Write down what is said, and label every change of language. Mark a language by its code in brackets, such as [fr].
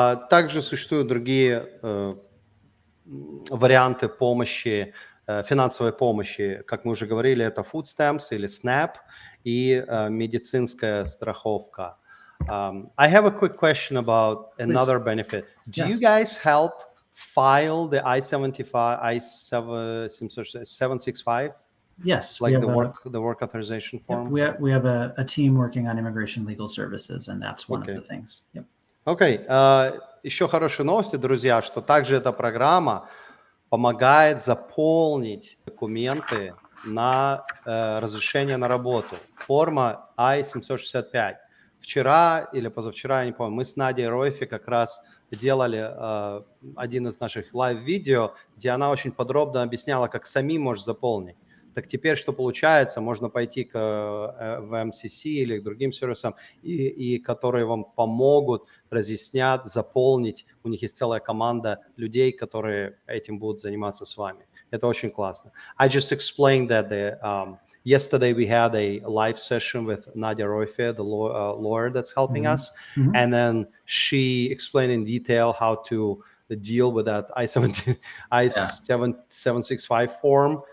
[ru] Также существуют другие варианты помощи, финансовой помощи. Как мы уже говорили, это food stamps или SNAP и медицинская страховка. [en] I have a quick question about another benefit. Do you guys help file the I-765? Yes. Like the work authorization form? We have a team working on immigration legal services, and that's one of the things. Yep. [ru] Окей. Еще хорошие новости, друзья, что также эта программа помогает заполнить документы на разрешение на работу. Форма I-765. Вчера или позавчера, я не помню, мы с Надей Ройфи как раз делали один из наших лайв-видео, где она очень подробно объясняла, как самим можешь заполнить. Так теперь что получается? Можно пойти в MCC или к другим сервисам, и которые вам помогут, разъяснят, заполнить. У них есть целая команда людей, которые этим будут заниматься с вами. Это очень классно. [en] I just explained that yesterday we had a live session with Nadia Roife, the lawyer that's helping us, and then she explained in detail how to deal with that I-765 form.